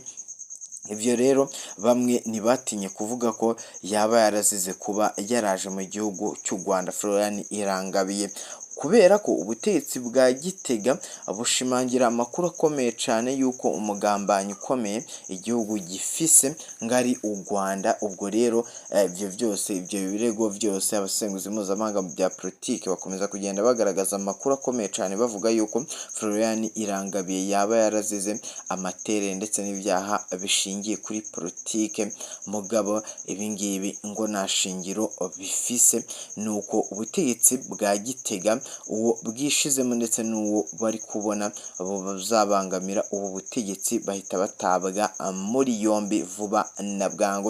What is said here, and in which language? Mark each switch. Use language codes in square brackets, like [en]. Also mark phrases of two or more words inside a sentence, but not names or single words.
[rn] Ibyo rero bamwe ntibatinye kuvuga ko yaba yarazize kuba yaraje mu gihugu cy'u Rwanda Florian Irangabiye, kubera ko ubutegetsi bwa Gitega bushimangira amakuru akomeye cyane yuko umugambanyi ukomeye igihugu gifise ngari u Rwanda. Ubwo rero ibyo byose, ibyo birego byose, abasenguzi mpuzamahanga bya politike bakomeza kugenda bagaragaza amakuru akomeye cyane bavuga yuko Florian Irangabiye yaba yarazize amatere ndetse n'ibyaha bishingiye kuri politike, mugabo ibingibi ngo nta shingiro bifise, nuko ubutegetsi bwa Gitega uwo bwishizemo ndetse n'uwo bari kubona buzabangamira ubu butegetsi bahita batabwa muri yombi vuba na bwangu.